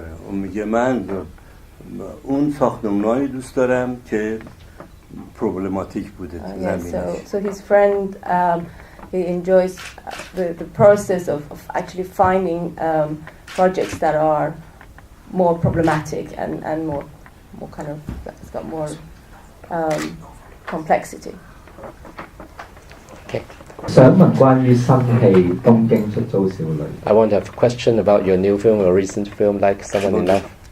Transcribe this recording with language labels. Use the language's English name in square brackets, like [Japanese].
[Persian] میگه من اون ساختمان‌هایی دوست دارم که پروبلماتیک بوده زمینش. [English] So his friend he enjoys the process of actually finding projects that are more problematic and more kind of it's got more complexity. Okay. [Chinese] 想問關於新戲《東京出租少女》。 [English] I want to have a question about your new film or recent film, Like Someone in Love.